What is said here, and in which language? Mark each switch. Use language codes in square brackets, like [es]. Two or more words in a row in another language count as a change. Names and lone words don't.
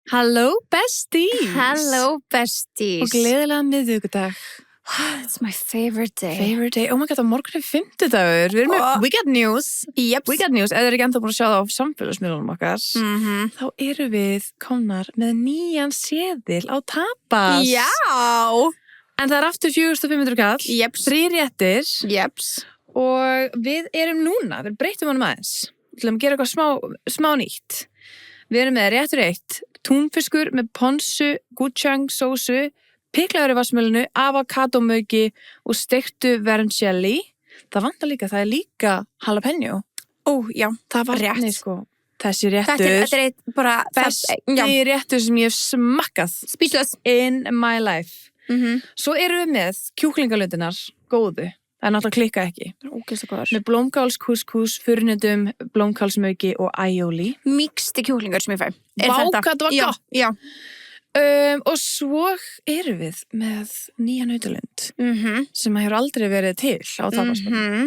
[en] Hello besties! Hello besties. [is] Og gleðilega miðvikudag. [en] It's my favorite day. Favorite day. Oh my god, [is] á morgun fimmtudagur. Við erum með [en] We Got News. Yep. We Got News. [is] Ef þið eru ekki ennþá búin að sjá það á samfélagsmiðlunum okkar, þá eru við komnar með nýjan seðil á tapas. Já. En það er aftur 4.500 kall. Jeps. 3 réttir. Jeps. Og við erum núna, við breytum honum aðeins. Við ætlum að gera eitthvað smá nýtt. Við erum með réttur 1, túnfiskur með ponsu, gochujang sósu, piklaður í vassmjölinu, avokadómauki og steiktu vermicelli. Það vantar líka, það er líka jalapeno. Ó, já, það var rétt. Nei, sko, þessi réttur. Þetta er bara besti réttur sem ég hef smakkað. [en] Speechless. In my life. [is] Svo erum við með kjúklingalundinar, góðu. Það er náttúrulega klikka ekki. Það er ógeðslega góðar. Með blómkálskúskús, furnutum, blómkálsmauki og aioli. Mixti kjúklingar sem ég fæ. Vá, hvað það var gott. Já. Og svo erum við með nýja nautalund sem hefur aldrei verið til á tapasmönnum.